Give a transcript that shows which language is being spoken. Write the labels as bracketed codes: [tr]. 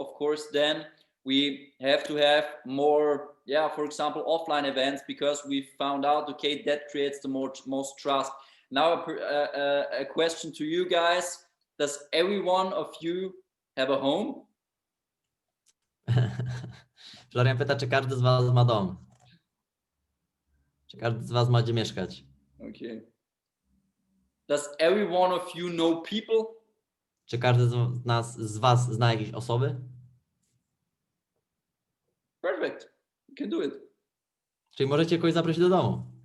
[en] Of course, then we have to have more, yeah, for example, offline events, because we found out, okay, that creates the most trust. Now, a question to you guys: does every one of you have a home? [pl] Florian pyta, czy każdy z Was ma dom? Czy każdy z Was ma gdzie mieszkać? [en] Okay. Does every one of you know people? [pl] Czy każdy z Was zna jakieś osoby? [en] Perfect. You can do it. [pl] Czyli możecie kogoś zaprosić do domu.